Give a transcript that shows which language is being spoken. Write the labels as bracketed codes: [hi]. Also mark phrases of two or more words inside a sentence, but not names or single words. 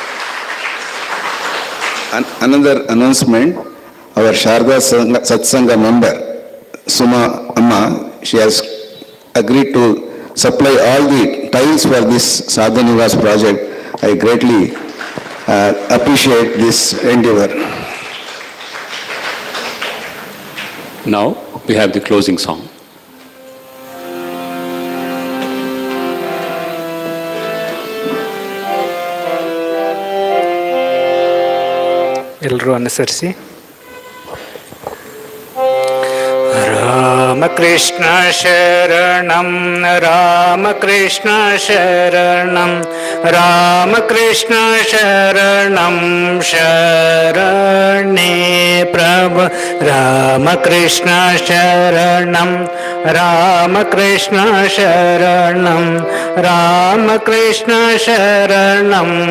[en] Another announcement, our Sharda Satsanga member Suma Amma, she has agreed to supply all the tiles for this Sadh Niwas project. I greatly appreciate this endeavor. Now we have the closing song. [kn] ಎಲ್ಲರೂ ಅನುಸರಿಸಿ. [sa] ರಾಮಕೃಷ್ಣ ಶರಣಂ ರಾಮಕೃಷ್ಣ ಶರಣಂ ರಾಮಕೃಷ್ಣ ಶರಣಂ ಶರಣೇ ಪ್ರಭು ರಾಮಕೃಷ್ಣ ಶರಣಂ ರಾಮಕೃಷ್ಣ ಶರಣಂ ರಾಮಕೃಷ್ಣ ಶರಣಂ